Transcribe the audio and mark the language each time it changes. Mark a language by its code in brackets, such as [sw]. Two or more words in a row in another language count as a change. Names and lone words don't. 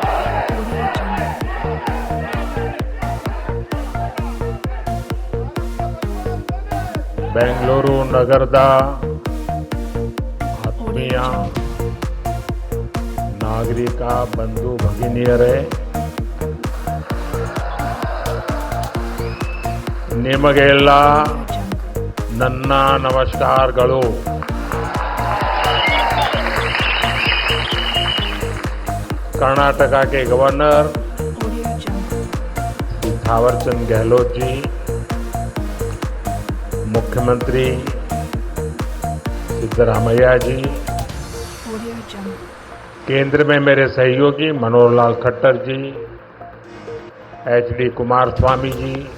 [kn] ಬೆಂಗಳೂರು ನಗರದ ಆತ್ಮೀಯ ನಾಗರಿಕ ಬಂಧು ಭಗಿನಿಯರೇ, ನಿಮಗೆಲ್ಲ ನನ್ನ ನಮಸ್ಕಾರಗಳು. [hi] कर्नाटका के गवर्नर थावरचंद गहलोत जी, मुख्यमंत्री सिद्धरामैया जी, केंद्र में मेरे सहयोगी मनोहर लाल खट्टर जी, एचडी कुमारस्वामी जी,